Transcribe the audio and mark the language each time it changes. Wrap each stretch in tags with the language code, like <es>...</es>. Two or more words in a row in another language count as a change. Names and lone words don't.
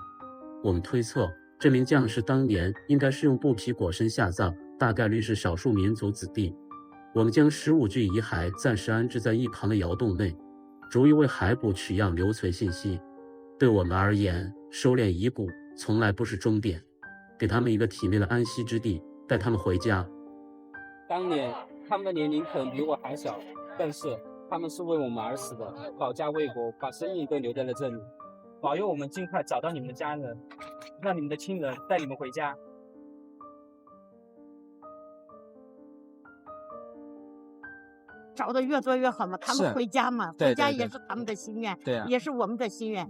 <zh>我們推測，這名將士當年應該是用布匹裹身下葬，大概率是少數民族子弟。我們將15具遺骸暫時安置在一旁的窑洞內，逐一為骸骨取樣留存信息。對我們而言，收斂遺骨從來不是終點，給他們一個體面的安息之地，帶他們回家。當年他們的年齡可能比我還小，但是他們是為我們而死的，保家衛國，把生命都留在了這裡。保佑我們盡快找到你們的家人，讓你們的親人帶你們回家。找的越多越好嘛，他们回家嘛，回家也是他们的心愿，也是我们的心愿。</zh>